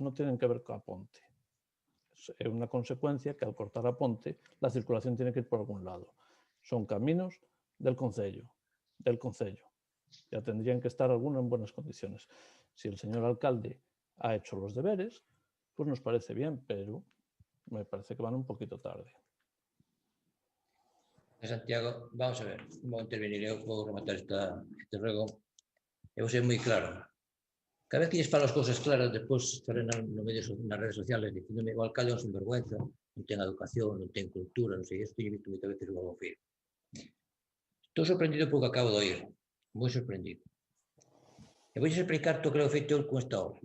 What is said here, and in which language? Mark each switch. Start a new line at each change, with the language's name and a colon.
Spanish: No tienen que ver con a ponte. Es una consecuencia que al cortar a ponte la circulación tiene que ir por algún lado. Son caminos del concello. Ya tendrían que estar algunos en buenas condiciones. Si el señor alcalde ha hecho los deberes, pues nos parece bien, pero me parece que van un poquito tarde.
Galician: Santiago, vamos a ver, vou intervenir, eu vou rematar este ruego. Eu vou ser moi claro. Cada vez que lles falo as cousas claras, despois estaré nas redes sociales dicíndome o alcalde é un sinvergüenza, non ten educación, non ten cultura, non sei, isto teño visto moitas veces o meu fillo. Estou sorprendido polo que acabo de oír, moi sorprendido. E vou explicar todo o que eu feito con esta obra.